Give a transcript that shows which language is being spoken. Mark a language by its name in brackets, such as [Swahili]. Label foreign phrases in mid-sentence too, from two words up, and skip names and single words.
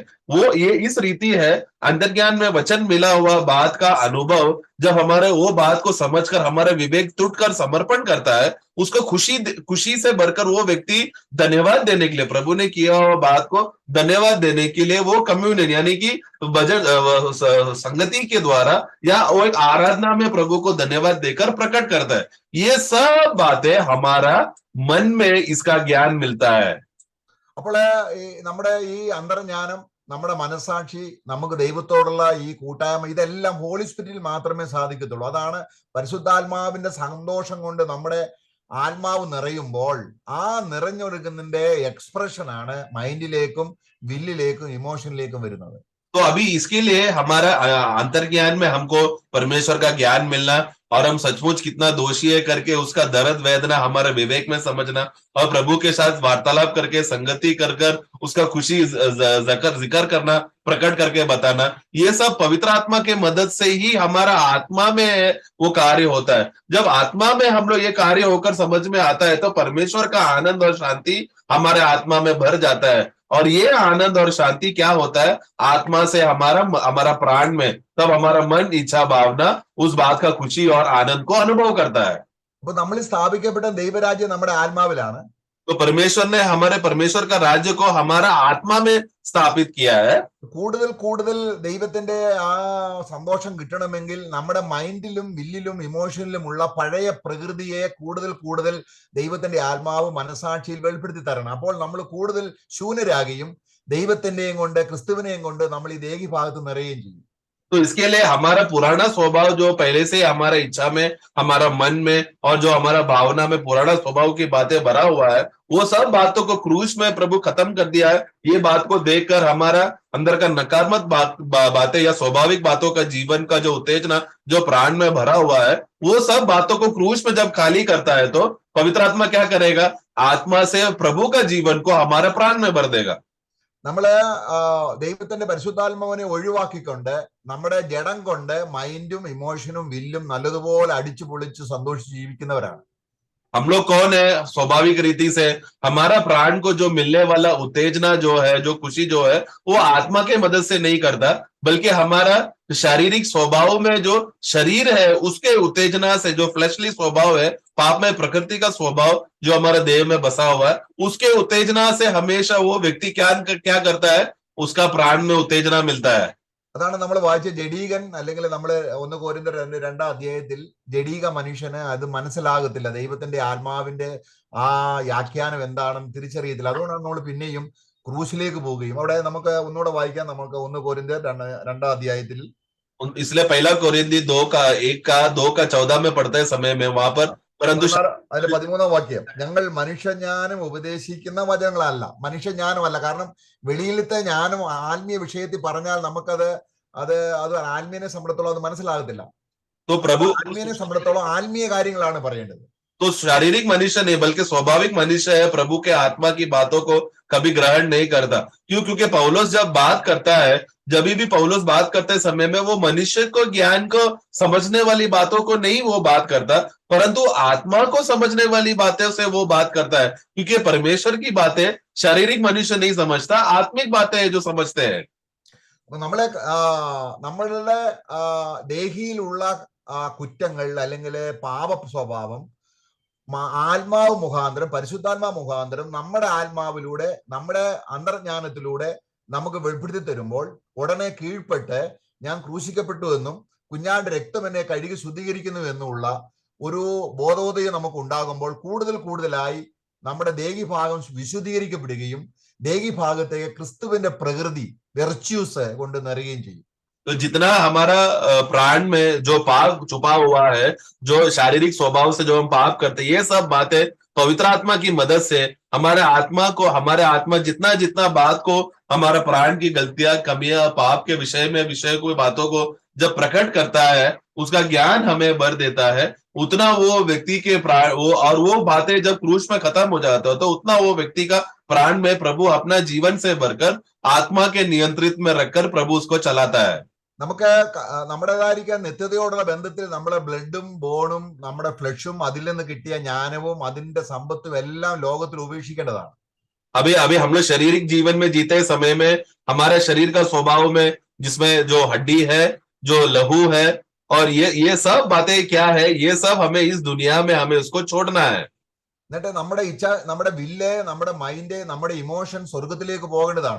[Hindi] वो ये इस रीति है, अंतर्ज्ञान में वचन मिला हुआ बात का अनुभव जब हमारे वो बात को समझकर हमारे विवेक टूटकर समर्पण करता है, उसको खुशी से भरकर वो व्यक्ति धन्यवाद देने के लिए, प्रभु ने किया हुआ बात को धन्यवाद देने के लिए वो कम्युनियन यानी कि संगति के द्वारा या वो एक आराधना में प्रभु को धन्यवाद देकर प्रकट करता है। ये सब बातें हमारा मन में इसका ज्ञान मिलता है। [Malayalam] അപ്പോൾ നമ്മുടെ ഈ അന്തർജ്ഞാനം, നമ്മുടെ മനസാക്ഷി, നമുക്ക് ദൈവത്തോടുള്ള ഈ കൂട്ടായ്മ, ഇതെല്ലാം [English] Holy Spirit-il [Malayalam] മാത്രമേ സാധിക്കത്തുള്ളൂ. അതാണ് പരിശുദ്ധാത്മാവിന്റെ സന്തോഷം കൊണ്ട് നമ്മുടെ ആത്മാവ് നിറയുമ്പോൾ ആ നിറഞ്ഞൊഴുകുന്നതിന്റെ എക്സ്പ്രഷനാണ് മൈൻഡിലേക്കും വില്ലിലേക്കും ഇമോഷനിലേക്കും വരുന്നത്. [Hindi] तो अभी इसके लिए हमारा अंतर्ज्ञान में हमको परमेश्वर का ज्ञान मिलना और हम सचमुच कितना दोषी है करके उसका दर्द वेदना हमारे विवेक में समझना और प्रभु के साथ वार्तालाप करके संगति कर उसका खुशी जिक्र करना, प्रकट करके बताना, ये सब पवित्र आत्मा के मदद से ही हमारा आत्मा में वो कार्य होता है। जब आत्मा में हम लोग ये कार्य होकर समझ में आता है तो परमेश्वर का आनंद और शांति हमारे आत्मा में भर जाता है। और ये आनंद और शांति क्या होता है, आत्मा से हमारा प्राण में, तब हमारा मन, इच्छा, भावना उस बात का खुशी और आनंद को अनुभव करता है। [Malayalam] അപ്പൊ നമ്മൾ സ്ഥാപിക്കപ്പെട്ട ദൈവരാജ്യം നമ്മുടെ ആത്മാവിലാണ്. [Hindi] तो परमेश्वर का राज्य को हमारा आत्मा में स्थापित किया है। [Malayalam] കൂടുതൽ കൂടുതൽ ദൈവത്തിന്റെ ആ സന്തോഷം കിട്ടണമെങ്കിൽ നമ്മുടെ മൈൻഡിലും വില്ലിലും ഇമോഷനിലും ഉള്ള പഴയ പ്രകൃതിയെ കൂടുതൽ കൂടുതൽ ദൈവത്തിന്റെ ആത്മാവ് മനസാക്ഷിയിൽ വെളിപ്പെടുത്തി തരണം. അപ്പോൾ നമ്മൾ കൂടുതൽ ശൂന്യരാകുകയും ദൈവത്തിന്റെയും കൊണ്ട് ക്രിസ്തുവിനെയും കൊണ്ട് നമ്മൾ ഈ ദേഹി ഭാഗത്ത് നിറയുകയും ചെയ്യും. [Hindi] तो इसके लिए हमारा पुराना स्वभाव जो पहले से हमारा इच्छा में, हमारा मन में और जो हमारा भावना में पुराना स्वभाव की बातें भरा हुआ है, वो सब बातों को क्रूस में प्रभु खत्म कर दिया है। ये बात को देखकर हमारा अंदर का नकारात्मक बातें या स्वाभाविक बातों का जीवन का जो उत्तेजना जो प्राण में भरा हुआ है, वो सब बातों को क्रूस में जब खाली करता है तो पवित्र आत्मा क्या करेगा? आत्मा से प्रभु का जीवन को हमारे प्राण में भर देगा। [Malayalam] നമ്മള് ദൈവത്തിന്റെ പരിശുദ്ധാത്മാവിനെ ഒഴിവാക്കിക്കൊണ്ട് നമ്മുടെ ജഡം കൊണ്ട് മൈൻഡും ഇമോഷനും വില്ലും നല്ലതുപോലെ അടിച്ചു പൊളിച്ച് സന്തോഷിച്ച് ജീവിക്കുന്നവരാണ്. [Hindi] हम लोग कौन है? स्वाभाविक रीति से हमारा प्राण को जो मिलने वाला उत्तेजना जो है, जो खुशी जो है, वो आत्मा के मदद से नहीं करता, बल्कि हमारा शारीरिक स्वभाव में जो शरीर है उसके उत्तेजना से, जो फ्लैशली स्वभाव है, पाप में प्रकृति का स्वभाव जो हमारा देह में बसा हुआ है, उसके उत्तेजना से हमेशा वो व्यक्ति क्या करता है? उसका प्राण में उत्तेजना मिलता है। [Malayalam] അതാണ് നമ്മൾ വായിച്ച ജഡീകൻ, അല്ലെങ്കിൽ നമ്മൾ 1 കൊരിന്ത്യർ 2-ാം അധ്യായത്തിൽ ജഡീക മനുഷ്യന് അത് മനസ്സിലാകത്തില്ല, ദൈവത്തിന്റെ ആത്മാവിന്റെ ആ വ്യാഖ്യാനം എന്താണെന്ന് തിരിച്ചറിയത്തില്ല. അതുകൊണ്ടാണ് നമ്മൾ പിന്നെയും ക്രൂശിലേക്ക് പോവുകയും. അവിടെ നമുക്ക് ഒന്നുകൂടെ വായിക്കാം. നമുക്ക് 1 കൊരിന്ത്യർ 2-ാം അധ്യായത്തിൽ [Hindi] इसलिए पहला कोरिन्थी 2:14 में पढ़ते समय में वहां पर, परंतु [Malayalam] അതിന്റെ 13ാം വാക്യം, ഞങ്ങൾ മനുഷ്യജ്ഞാനം ഉപദേശിക്കുന്ന വചനങ്ങളല്ല. മനുഷ്യജ്ഞാനമല്ല. കാരണം വെളിയിലത്തെ ജ്ഞാനം ആത്മീയ വിഷയത്തിൽ പറഞ്ഞാൽ നമുക്കത് അത് ആത്മീയനെ സംബന്ധിച്ചോളം അത് മനസ്സിലാകത്തില്ല. [Hindi] तो प्रभु [Malayalam] ആത്മീയനെ സംബന്ധിച്ചോളം ആത്മീയ കാര്യങ്ങളാണ് പറയേണ്ടത്. [Hindi] तो शारीरिक मनुष्य नहीं बल्कि स्वाभाविक मनुष्य है, प्रभु के आत्मा की बातों को कभी ग्रहण नहीं करता। क्यों? क्योंकि पौलुस जब बात करता है, जब भी पौलुस बात करते समय में वो मनुष्य को ज्ञान को समझने वाली बातों को नहीं वो बात करता, परंतु आत्मा को समझने वाली बातों से वो बात करता है। क्योंकि परमेश्वर की बातें शारीरिक मनुष्य नहीं समझता, आत्मिक बातें है जो समझते हैं। [Malayalam] നമ്മളുടെ ദേഹിയിലുള്ള കുറ്റങ്ങൾ അല്ലെങ്കിൽ പാപ സ്വഭാവം ആത്മാവ് മുഖാന്തരം, പരിശുദ്ധാത്മാ മുഖാന്തരം നമ്മുടെ ആത്മാവിലൂടെ, നമ്മുടെ അന്തർജ്ഞാനത്തിലൂടെ നമുക്ക് വെളിപ്പെടുത്തി തരുമ്പോൾ ഉടനെ കീഴ്പ്പെട്ട് ഞാൻ ക്രൂശിക്കപ്പെട്ടു എന്നും കുഞ്ഞാന്റെ രക്തം എന്നെ കഴുകി ശുദ്ധീകരിക്കുന്നു എന്നുള്ള ഒരു ബോധോദയം നമുക്ക് ഉണ്ടാകുമ്പോൾ കൂടുതലായി നമ്മുടെ ദേഹിഭാഗം വിശുദ്ധീകരിക്കപ്പെടുകയും ദേഹിഭാഗത്തേക്ക് ക്രിസ്തുവിന്റെ പ്രകൃതി, വെർച്യൂസ് കൊണ്ട് നിറയുകയും ചെയ്യും. [Hindi] तो जितना हमारा प्राण में जो पाप छुपा हुआ है, जो शारीरिक स्वभाव से जो हम पाप करते हैं, ये सब बातें पवित्र आत्मा की मदद से हमारे आत्मा जितना बात को, हमारा प्राण की गलतियां, कमियां, पाप के विषय को बातों को जब प्रकट करता है, उसका ज्ञान हमें भर देता है, उतना वो व्यक्ति के प्राण वो बातें जब क्रूस में खत्म हो जाता है, तो उतना वो व्यक्ति का प्राण में प्रभु अपना जीवन से भरकर आत्मा के नियंत्रित में रखकर प्रभु उसको चलाता है। [Malayalam] നമുക്ക് നമ്മുടേതായിരിക്കാൻ നിത്യതയോടുള്ള ബന്ധത്തിൽ നമ്മുടെ ബ്ലഡും ബോണും നമ്മുടെ ഫ്ലഷും അതിൽ നിന്ന് കിട്ടിയ ജ്ഞാനവും അതിന്റെ സമ്പത്തും എല്ലാം ലോകത്തിൽ ഉപേക്ഷിക്കേണ്ടതാണ്. [Hindi] अभी हम लोग शारीरिक जीवन में जीते समय में हमारे शरीर का स्वभाव में, जिसमें जो हड्डी है, जो लहू है, और ये सब बातें क्या है, ये सब हमें इस दुनिया में हमें उसको छोड़ना है. [Malayalam] എന്നിട്ട് നമ്മുടെ ഇച്ഛ, നമ്മുടെ വില്ല്, നമ്മുടെ മൈൻഡ്, നമ്മുടെ ഇമോഷൻ സ്വർഗത്തിലേക്ക് പോകേണ്ടതാണ്.